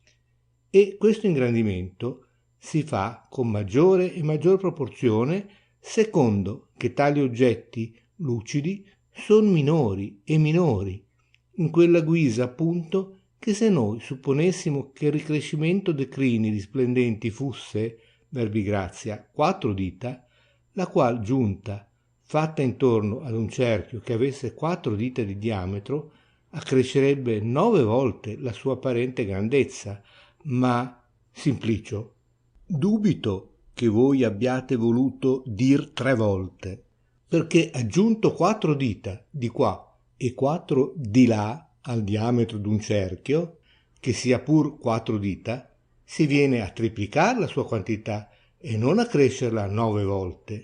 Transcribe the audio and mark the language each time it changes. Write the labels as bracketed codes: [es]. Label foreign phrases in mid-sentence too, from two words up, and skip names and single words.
[it] E questo ingrandimento si fa con maggiore e maggior proporzione secondo che tali oggetti lucidi son minori e minori, in quella guisa appunto che se noi supponessimo che il ricrescimento de crini risplendenti fusse, verbigrazia, 4 dita, la qual giunta, fatta intorno ad un cerchio che avesse 4 dita di diametro, accrescerebbe 9 volte la sua apparente grandezza, ma, Simplicio, dubito che voi abbiate voluto dir 3 volte, perché aggiunto 4 dita di qua e 4 di là al diametro d'un cerchio, che sia pur 4 dita, si viene a triplicar la sua quantità e non a crescerla 9 volte.